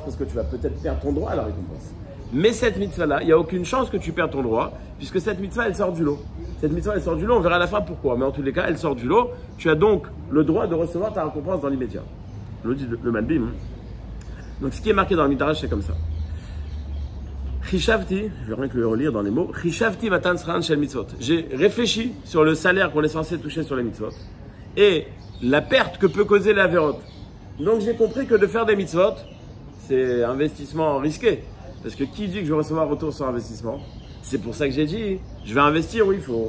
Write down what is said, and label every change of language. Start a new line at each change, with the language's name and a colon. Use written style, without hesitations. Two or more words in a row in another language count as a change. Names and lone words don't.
French: Parce que tu vas peut-être perdre ton droit à la récompense. Mais cette mitzvah-là, il n'y a aucune chance que tu perdes ton droit, puisque cette mitzvah, elle sort du lot. Cette mitzvah, elle sort du lot, on verra à la fin pourquoi. Mais en tous les cas, elle sort du lot. Tu as donc le droit de recevoir ta récompense dans l'immédiat. Le Malbim. Donc ce qui est marqué dans le Midrash, c'est comme ça. Chishavti, je vais rien que le relire dans les mots.
Hebrew: חישבתי מתן שכרן של מצוות.
French: J'ai réfléchi sur le salaire qu'on est censé toucher sur les mitzvot et la perte que peut causer la vérote. Donc j'ai compris que de faire des mitzvot, c'est investissement risqué. Parce que qui dit que je vais recevoir un retour sur investissement? C'est pour ça que j'ai dit, je vais investir où il faut.